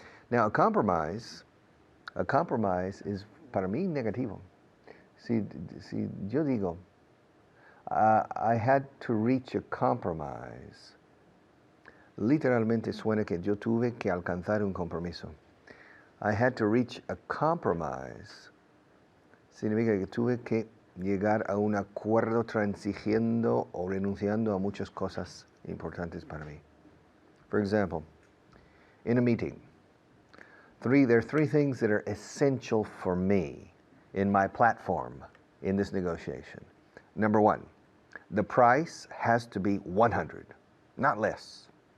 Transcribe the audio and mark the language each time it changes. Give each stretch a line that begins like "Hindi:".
English: Now, a compromise is para mí negativo.
Spanish: Si yo digo, I had to reach a compromise, literalmente suena que yo tuve que alcanzar un compromiso.
English: I had to reach a compromise.
Spanish: Significa que tuve que llegar a un acuerdo transigiendo o renunciando a muchas cosas importantes para mí.
English: For example, in a meeting, there are three things that are essential for me in my platform in this negotiation. Number 1, the price has to be 100, not less.